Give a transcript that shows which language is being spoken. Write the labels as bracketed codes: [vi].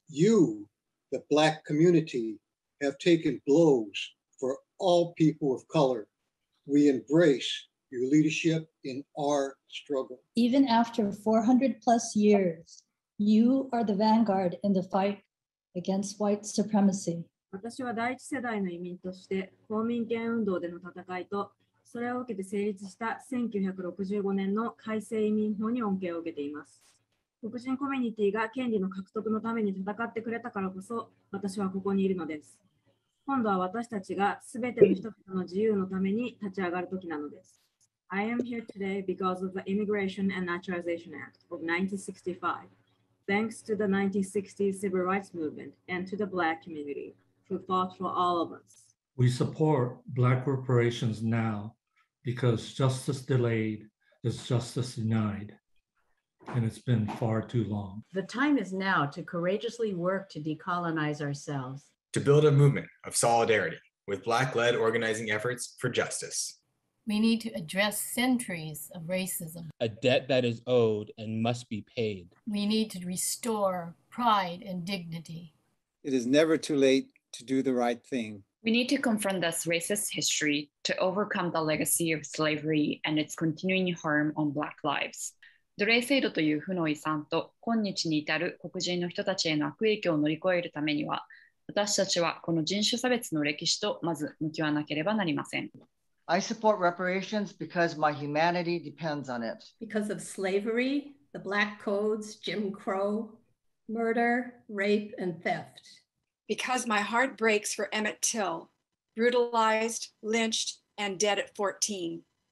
[en] You, the Black community, have taken blows for all people of color. We embrace your leadership in our struggle. Even after 400 plus years, you are the vanguard in the fight against white supremacy. [ja] 私は第一世代の移民として公民権運動での戦いとそれを受けて成立した1965年の改正移民法に恩恵を受けています。黒人コミュニティが権利の獲得のために戦ってくれたからこそ私はここにいるのです。今度は私たちがすべての人々の自由のために立ち上がる時なのです。 [en] I am here today because of the Immigration and Naturalization Act of 1965, thanks to the 1960s Civil Rights Movement and to the Black community who fought for all of us. We support Black reparations now because justice delayed is justice denied, and it's been far too long. The time is now to courageously work to decolonize ourselves. To build a movement of solidarity with Black-led organizing efforts for justice. We need to address centuries of racism. A debt that is owed and must be paid. We need to restore pride and dignity. It is never too late to do the right thing. We need to confront this racist history to overcome the legacy of slavery and its continuing harm on Black lives. [ja] 奴隷制度という負の遺産と今日に至る黒人の人たちへの悪影響を乗り越えるためには、私たちはこの人種差別の歴史とまず向き合わなければなりません。 [en] I support reparations because my humanity depends on it. Because of slavery, the Black codes, Jim Crow, murder, rape, and theft. Because my heart breaks for Emmett Till, brutalized, lynched, and dead at 14.